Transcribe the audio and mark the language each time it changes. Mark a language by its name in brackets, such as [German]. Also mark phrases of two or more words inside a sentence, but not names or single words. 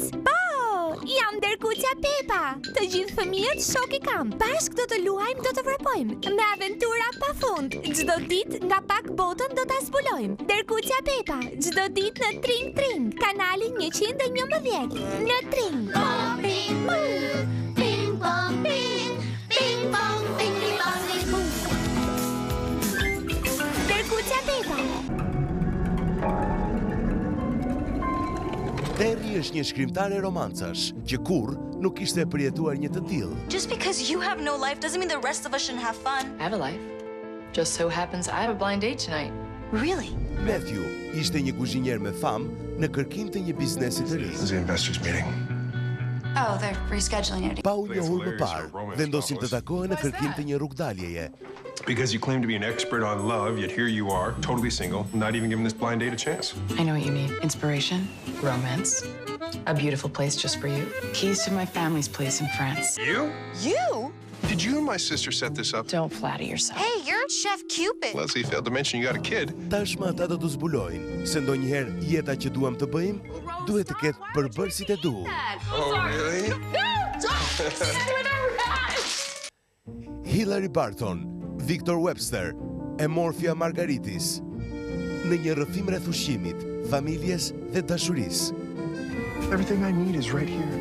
[Albanian] Po, jam dërkuqja Pepa, të gjithë fëmijët shok i kam. Bashk do të luajmë, do të vrapojmë, me aventura pa fund. Çdo ditë nga pak botën do ta zbulojmë. Dërkuqja Pepa, çdo ditë në Tring, kanali 111. Në Tring. Ping pong ping, ping pong ping pong ping pong. Dërkuqja Pepa. Terri është një shkrimtare romancash që kurrë nuk kishte përjetuar një të tillë. [English] Just because you have no life doesn't mean the rest of us shouldn't have fun. I have a life. Just so happens I have a blind date tonight. Really? [Albanian] Matthew ishte një kuzhinier me famë në kërkim të një biznesi të ri. [English] This is the investors meeting. Oh, they're rescheduling it. [Albanian] Pa u njohur më parë, vendosin të takohen në kërkim të një rrugdaljeje. [English] Because you claim to be an expert on love, yet here you are, totally single, not even giving this blind date a chance. I know what you need. Inspiration, romance, a beautiful place just for you. Keys to my family's place in France. You? You? Did you and my sister set this up? Don't flatter yourself. Hey, you're Chef Cupid. Leslie failed to mention you got a kid. [Albanian] Tashmë ata do të zbulojnë se ndonjëherë jeta që duam të bëjmë duhet të ketë përbërësit e duhur. [English] Oh, really? [Albanian] Hillary Barton, Victor Webster e Morfia Margaritis në një rrëfim rreth ushqimit, familjes dhe dashurisë. [English] Everything I need is right here.